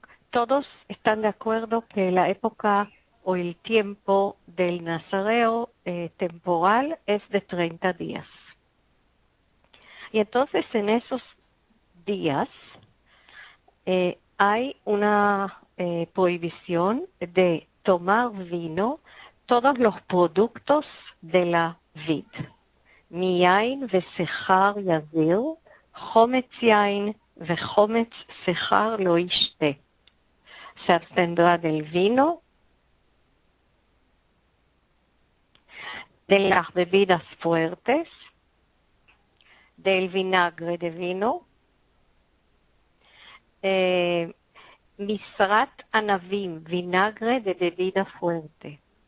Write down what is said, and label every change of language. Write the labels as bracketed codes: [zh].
[es] Todos están de acuerdo que la época o el tiempo del Nazareo temporal es de 30 días. Y entonces en esos días hay una prohibición de tomar vino, todos los productos de la vid. [he] מיין ושכר יזיר, חומץ יין וחומץ שכר לא ישתה. [es] Se abstendrá del vino, de las bebidas fuertes, del vinagre de vino, [he] misrat anavim, [es] vinagre de bebida fuerte,